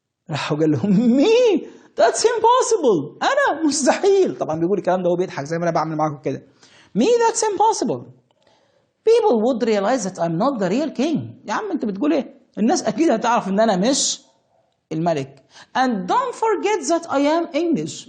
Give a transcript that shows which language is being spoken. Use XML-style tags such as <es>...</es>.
<ar>راح قال لهم</ar> <en>me that's impossible،</en> <ar>انا مستحيل. طبعا بيقول الكلام ده وهو بيضحك زي ما انا بعمل معاكم كده.</ar> <en>me that's impossible. people would realize that I'm not the real king.</en> <ar>يا عم انت بتقول ايه؟ الناس اكيد هتعرف ان انا مش الملك.</ar> <en>and don't forget that I am English.</en>